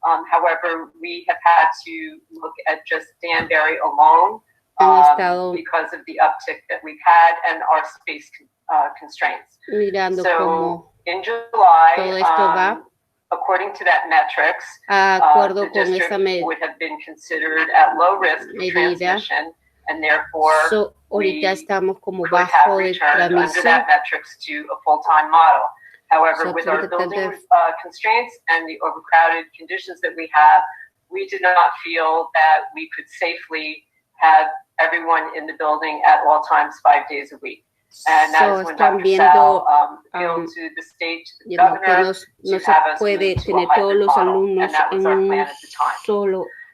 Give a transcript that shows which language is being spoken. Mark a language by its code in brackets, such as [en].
[en] However, we have had to look at just Danbury alone because of the uptick that we've had and our space constraints. So, in July, according to that metrics, the district would have been considered at low risk of transmission. And therefore, [es] ahorita estamos como bajo de transmisión. [en] To a full-time model. However, with our building constraints and the overcrowded conditions that we have, we did not feel that we could safely have everyone in the building at all times 5 days a week. And that is when Dr. Sal appealed to the state, to the governor, to have us move to a hybrid model, and that was our plan at the time.